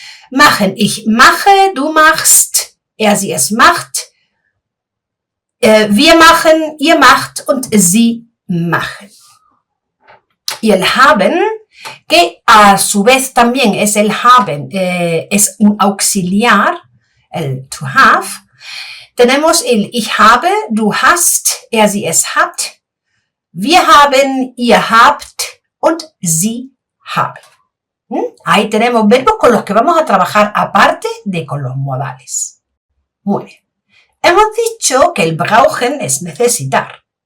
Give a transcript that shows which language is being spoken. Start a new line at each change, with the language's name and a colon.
German: Machen, ich mache, du machst, er, sie, es macht, wir machen, ihr macht und sie machen.
Spanish: Y el haben, que a su vez también es el haben, es un auxiliar, el to have. Tenemos el
German: ich habe, du hast, er, sie, es hat, wir haben, ihr habt und sie haben.
Spanish: Ahí tenemos verbos con los que vamos a trabajar aparte de con los modales. Muy bien. Hemos dicho que el brauchen es necesitar.